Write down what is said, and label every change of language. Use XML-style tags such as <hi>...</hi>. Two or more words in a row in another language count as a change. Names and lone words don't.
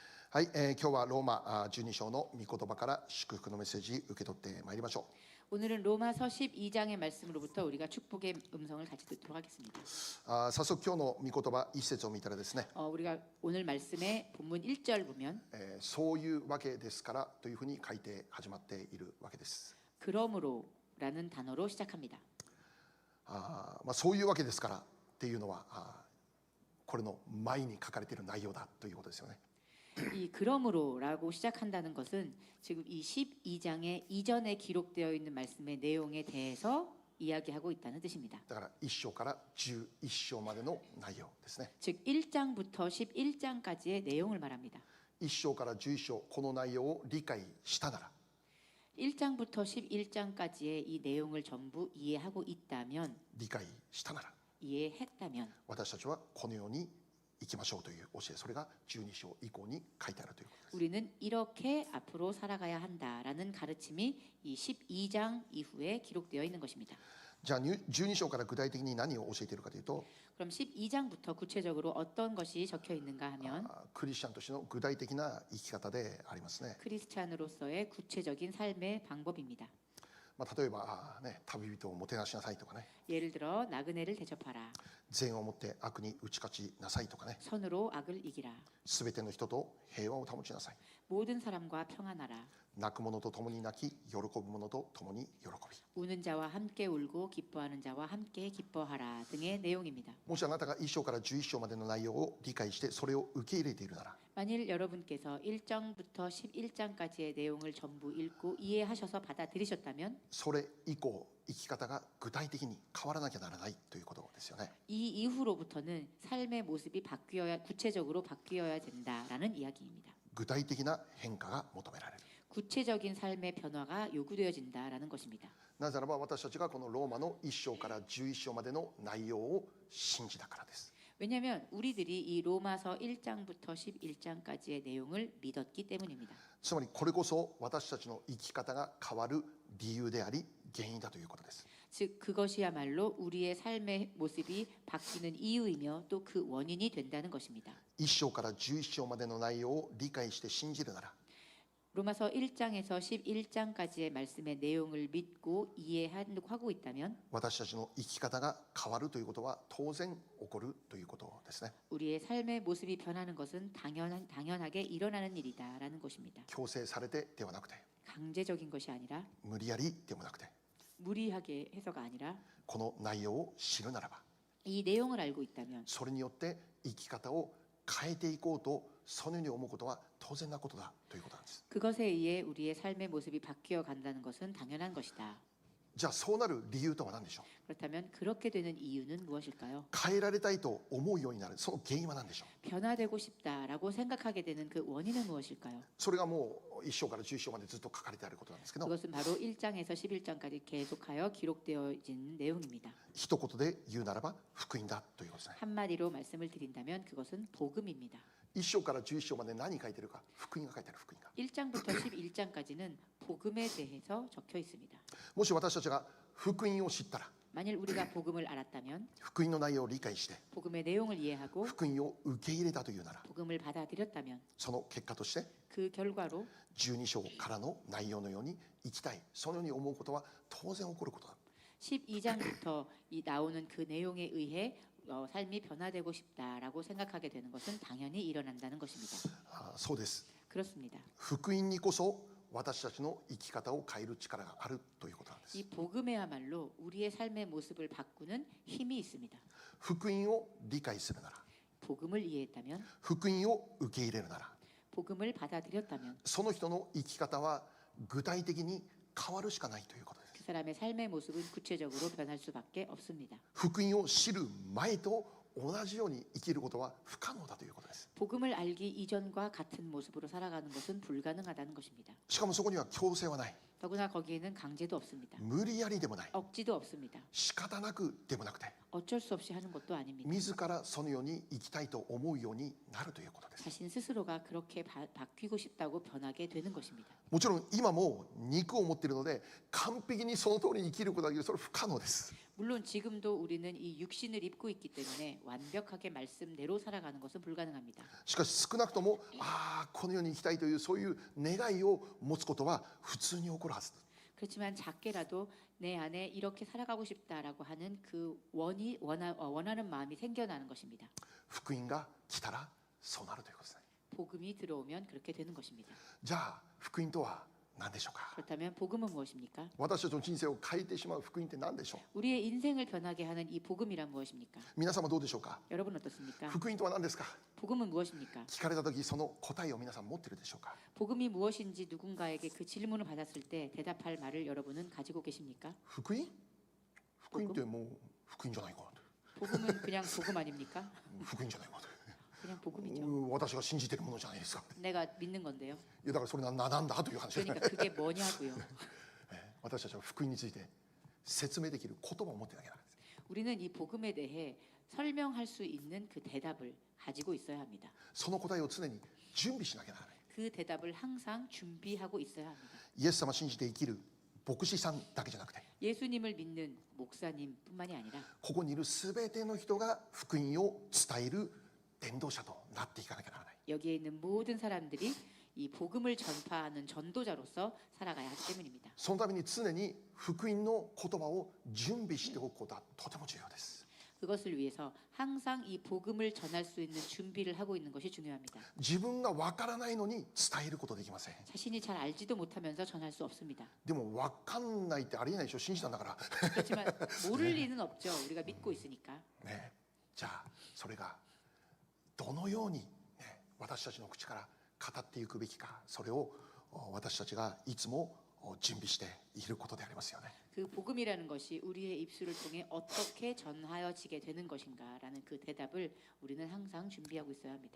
<ja>はい、今日はローマ12章の御言葉から祝福のメッセージ受け取ってまいりましょ</ja> <ko>오늘은 로마서 12장의 말씀으로부터 우리가 축복의 음성을 같이 듣도록 하겠습니다.</ko> <ja>う。早速今日の御言葉一節を見たらですね、</ja> <ko>우리가 오늘 말씀의 본문 1절 보면</ko> <ja>そういうわけですからというふうに書いて始まっているわけです。</ja> <ko>그러므로라는 단어로 시작합니다.</ko> <ja>そういうわけですからっていうのはこれの前に書かれている内容だということですよね。</ja> <ko>이 그러므로라고 시작한다는 것은 지금 이 12장의 이전에 기록되어 있는 말씀의 내용에 대해서 이야기하고 있다는 뜻입니다.</ko> <ja>だから1章から11章までの内容ですね。</ja> <ko>즉 1장부터 11장까지의 내용을 말합니다.</ko> <ja>1 章から11章この内容を理解したなら</ja> <ko>1장부터 11장까지의 이 내용을 전부 이해하고 있다면</ko> <ja>理解したなら</ja> <ko>이해했다면</ko> <ja>私たちはこのように行きましょうという教え、それが12章以降に書いてあるということです。</ja> <ko>우리는 이렇게 앞으로 살아가야 한다라는 가르침이 이 12장 이후에 기록되어 있는 것입니다.</ko> <ja>じゃあ12章から具体的に何を教えているかというと</ja> <ko>그럼 12장부터 구체적으로 어떤 것이 적혀 있는가 하면</ko> <ja>クリスチャンとしての具体的な生き方でありますね。</ja> <ko>크리스찬으로서의 구체적인 삶의 방법입니다.</ko> <ja>例えば旅人をもてなしなさいとかね、</ja> <ko>예를 들어 나그네를 대접하라.</ko> <ja>善をもって悪に打ち勝ちなさいとかね、</ja> <ko>선으로 악을 이기라.</ko> <ja>すべての人と平和を保ちなさい。</ja> <ko>모든 사람과 평안하라.</ko> <ja>泣く者と共に泣き、喜ぶ者と共に喜び。</ja> <ko>우는 자와 함께 울고 기뻐하는 자와 함께 기뻐하라 등의 내용입니다.</ko> <ja>もしあなたが1章から11章までの内容を理解してそれを受け入れているなら</ja> <ko>만일 여러분께서 1장부터 11장까지의 내용을 전부 읽고 이해하셔서 받아들이셨다면</ko> <ja>それ以降生き方が具体的に変わらなきゃならないということですよね。</ja> <ko>이 이후로부터는 삶의 모습이 구체적으로 바뀌어야 된다라는 이야기입니다.</ko> <ja>具体的な変化が求められる。</ja> <ko>구체적인 삶의 변화가 요구되어진다라는 것입니다.</ko> <ja>なぜならば私たちがこのローマの1章から11章までの内容を信じたからです。</ja> <ko>왜냐하면 우리들이 이 로마서 1장부터 11장까지의 내용을 믿었기 때문입니다.</ko> <ja>つまりこれこそ私たちの生き方が変わる理由であり原因だということです。</ja> <ko>즉 그것이야말로 우리의 삶의 모습이 바뀌는 이유이며 또 그 원인이 된다는 것입니다.</ko> <ja>1 章から11章までの内容を理解して信じるなら</ja> <ko>로마서 1장에서 11장까지의 말씀의 내용을 믿고 이해하고 있다면</ko> <ja>私たちの生き方が変わるということは当然起こるということですね。</ja> <ko>우리의 삶의 모습이 변하는 것은 당연하게 일어나는 일이다라는 것입니다.</ko> <ja>強制されてではなくて</ja> <ko>강제적인 것이 아니라</ko> <ja>無理やりでもなくて</ja> <ko>무리하게 해서가 아니라</ko> <ja>この内容を知るならば</ja> <ko>이 내용을 알고 있다면</ko> <ja>それによって生き方を変えていこうとそのように思うことは当然なことだということなんです。</ja> <ko>그것에 의해 우리의 삶의 모습이 바뀌어 간다는 것은 당연한 것이다.</ko> <ja>じゃあそうなる理由とは何でしょう。</ja> <ko>그렇다면 그렇게 되는 이유는 무엇일까요?</ko> <ja>変えられたいと思うようになるその原因は何でしょう。</ja> <ko>변화되고 싶다라고 생각하게 되는 그 원인은 무엇일까요?</ko> <ja>それがもう1章から11章までずっと書かれてあることなんですけど</ja> <ko>그것은 바로 1장에서 11장까지 계속하여 기록되어진 내용입니다.</ko> <ja>一言で言うならば福音だということですね。</ja> <ko>한마디로 말씀을 드린다면 그것은 복음입니다.</ko> <ja>1 章から11章まで何書いてるか福音が書いてある福音が</ja> <ko>1장부터 11장까지는 복음에 대해서 적혀 있습니다.</ko> <ja>もし私たちが福音を知ったら</ja> <ko>만일 우리가 복음을 알았다면</ko> <ja>福音の内容を理解して</ja> <ko>복음의 내용을 이해하고</ko> <ja>福音を受け入れたというなら</ja> <ko>복음을 받아들였다면</ko> <ja>その結果として</ja> <ko>그 결과로</ko> <ja>12 章からの内容のように生きたいそのように思うことは当然起こることだ。</ja> <ko>12장부터 나오는 그 내용에 의해 삶이 변화되고 싶다라고 생각하게 되는 것은 당연히 일어난다는 것입니다.</ko> <ja>そうです。</ja> <ko>그렇습니다.</ko> <ja>福音にこそ私たちの生き方を変える力があるということなんです。</ja> <ko>이 복음에야말로 우리의 삶의 모습을 바꾸는 힘이 있습니다.</ko> <ja>福音を理解するなら</ja> <ko>복음을 이해했다면</ko> <ja>福音を受け入れるなら</ja> <ko>복음을 받아들였다면</ko> <ja>その人の生き方は具体的に変わるしかないということです。</ja> <ko>그 사람의 삶의 모습은 구체적으로 변할 수밖에 없습니다.</ko> <ja>福音を知る前と同じように生きることは不可能だということです。</ja> <ko>복음을 알기 이전과 같은 모습으로 살아가는 것은 불가능하다는 것입니다.</ko> <ja>しかもそこには強制はない。</ja> <ko>더구나 거기에는 강제도 없습니다.</ko> <ja>無理やりでもない、</ja> <ko>억지도 없습니다.</ko> <ja>仕方なくでもなくて、</ja> <ko>어쩔 수 없이 하는 것도 아닙니다.</ko> <ja>自らそのように生きたいと思うようになるということです。</ja> <ko>자신 스스로가 그렇게 바뀌고 싶다고 변하게 되는 것입니다.</ko> <ja>もちろん今も肉を持っているので完璧にその通りに生きることができる、それは不可能です。</ja> <ko>물론 지금도 우리는 이 육신을 입고 있기 때문에 완벽하게 말씀대로 살아가는 것은 불가능합니다.</ko> <ja>しかし少なくともこのように生きたいというそういう願いを持つことは普通に起こるはず。</ja> <ko>그렇지만 작게라도 내 안에 이렇게 살아가고 싶다라고 하는 그 원하는 마음이 생겨나는 것입니다.</ko> <ja>福音が来たらそうなるということですね。</ja> <ko>복음이 들어오면 그렇게 되는 것입니다.</ko> <ja>じゃあ福音とは何でしょうか。</ja> <ko>그렇다면 복음은 무엇입니까?</ko> <ja>私たちの人生を変えてしまう福音って何でしょう。</ja> <ko>우리의 인생을 변하게 하는 이 복음이란 무엇입니까?</ko> <ja>皆様どうでしょうか。</ja> <ko>여러분 어떻습니까?</ko> <ja>福音とは何ですか。</ja> <ko>복음은 무엇입니까?</ko> <ja>聞かれた時その答えを皆さん持っているでしょうか。</ja> <ko>복음이 무엇인지 누군가에게 그 질문을 받았을 때 대답할 말을 여러분은 가지고 계십니까?</ko> <ja>福音福音ってもう福音じゃないかな。</ja> <ko>복음은 그냥 복음 아닙니까?</ko> <ja>福音じゃないかな。</ja> <ko>그냥 복음이죠.</ko> <ja>私が信じているものじゃないですか。</ja> <ko>내가 믿는 건데요.</ko> <ja>いやだからそれなんだという話ですね。</ja> <ko>그러니까 그게 뭐냐고요.</ko> <ja>私たちは福音について説明できる言葉を持ってなきゃならないです。</ja> <ko>우리는 이 복음에 대해 설명할 수 있는 그 대답을 가지고 있어야 합니다.</ko> <ja>その答えを常に準備しなきゃならない。</ja> <ko>그 대답을 항상 준비하고 있어야 합니다.</ko> <ja>イエス様を信じて生きる牧師さんだけじゃなくて、</ja> <ko>예수님을 믿는 목사님뿐만이 아니라</ko> <ja>ここにいるすべての人が福音を伝える伝道者となっていかなきゃならない。</ja> <ko>여기에 있는 모든 사람들이 이 복음을 전파하는 전도자로서 살아가야 하기 때문입니다.</ko> <ja>そのために常に福音の言葉を準備しておくことはとても重要です。</ja> <ko>그것을 위해서 항상 이 복음을 전할 수 있는 준비를 하고 있는 것이 중요합니다.</ko> <ja>自分がわからないのに伝えることできません。</ja> <ko>자신이 잘 알지도 못하면서 전할 수 없습니다.</ko> <ja>でもわかんないってありえないでしょ。信じたんだから。</ja> <ko>그렇지만 모를 리는 없죠. 우리가 믿고 있으니까.</ko> <ja>ね、じゃあそれがどのように、ね、私たちの口から語っていくべきか、それを私たちがいつも準備していることでありますよね。</ja> <ko>그 복음이라는 것이 우리의 입술을 통해 어떻게 전하여지게 되는 것인가라는 그 대답을 우리는 항상 준비하고 있어야 합니다.</ko>